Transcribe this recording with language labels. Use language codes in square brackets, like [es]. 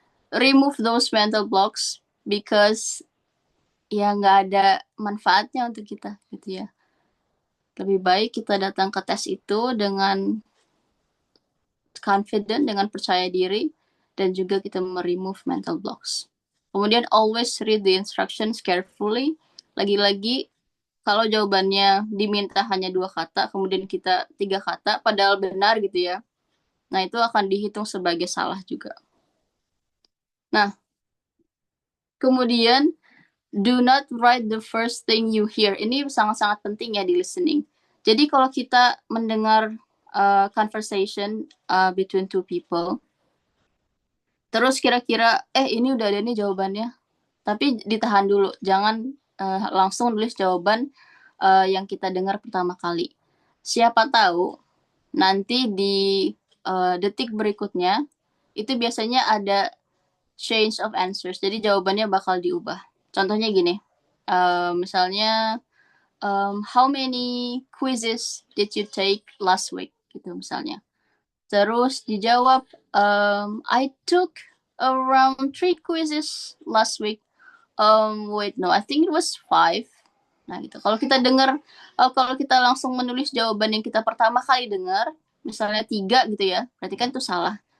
[en] Remove those mental blocks because [id] ya nggak ada manfaatnya untuk kita gitu ya. Lebih baik kita datang ke tes itu dengan confident, dengan percaya diri, dan juga kita [en] remove mental blocks. Kemudian always read the instructions carefully. [id] Lagi-lagi kalau jawabannya diminta hanya 2 kata, kemudian kita 3 kata, padahal benar gitu ya. Nah, itu akan dihitung sebagai salah juga. [en] Nah, kemudian do not write the first thing you hear. [id] Ini sangat-sangat penting ya di listening. Jadi kalau kita mendengar [en] conversation between two people, [id] terus kira-kira, ini udah ada nih jawabannya. Tapi ditahan dulu, jangan langsung nulis jawaban yang kita dengar pertama kali. Siapa tahu nanti di detik berikutnya, itu biasanya ada [en] change of answers. [id] Jadi jawabannya bakal diubah. Contohnya gini, misalnya, [en] how many quizzes did you take last week? [id] Gitu misalnya. Terus dijawab, [en] I took around 3 quizzes last week. Wait, no, I think it was 5. Nah, gitu. [id] Kalau kita dengar, kalau kita langsung menulis jawaban yang kita pertama kali dengar, misalnya 3 gitu ya, berarti kan itu salah.